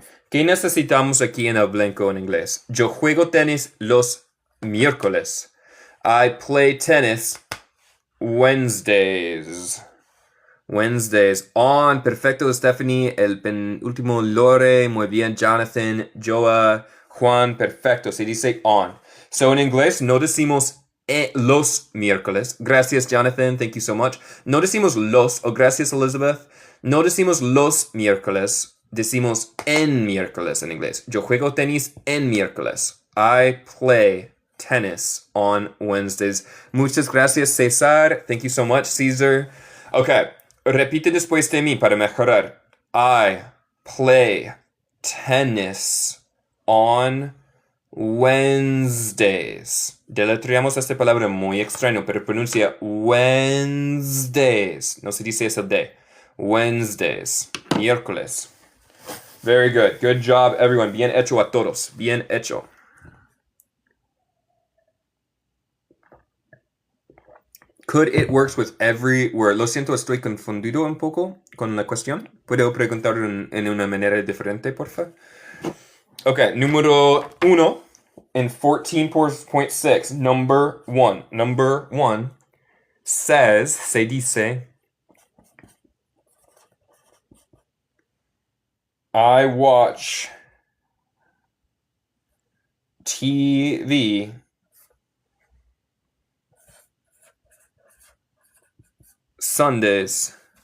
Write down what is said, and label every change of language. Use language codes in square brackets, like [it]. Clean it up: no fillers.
[es] ¿Qué necesitamos aquí en el blanco en inglés? Yo juego tenis los miércoles. [en] I play tennis Wednesdays. [es] Wednesdays. On. Perfecto, Stephanie. El penúltimo, Lore. Muy bien, Jonathan. Joa. Juan. Perfecto. Se dice on. So, en inglés no decimos los miércoles. Gracias, Jonathan. [en] Thank you so much. [es] No decimos los. O gracias, Elizabeth. No decimos los miércoles. Decimos en miércoles en inglés. Yo juego tenis en miércoles. [en] I play tennis on Wednesdays. [es] Muchas gracias, [en] César. Thank you so much, Caesar. Okay. [es] Repite después de mí para mejorar. [en] I play tennis on Wednesdays. [es] Deletreamos esta palabra muy extraño, pero pronuncia Wednesdays. No se dice eso de. Wednesdays. Miércoles. [en] Very good. Good job, everyone. [es] Bien hecho a todos. Bien hecho. [en] Could it works with every word? [es] Lo siento, estoy confundido un poco con la cuestión. ¿Puedo preguntar en una manera diferente, por favor? Ok, número 1 en 14.6. [en] Number 1. Number 1 says, [es] se dice, [en] I watch TV Sundays.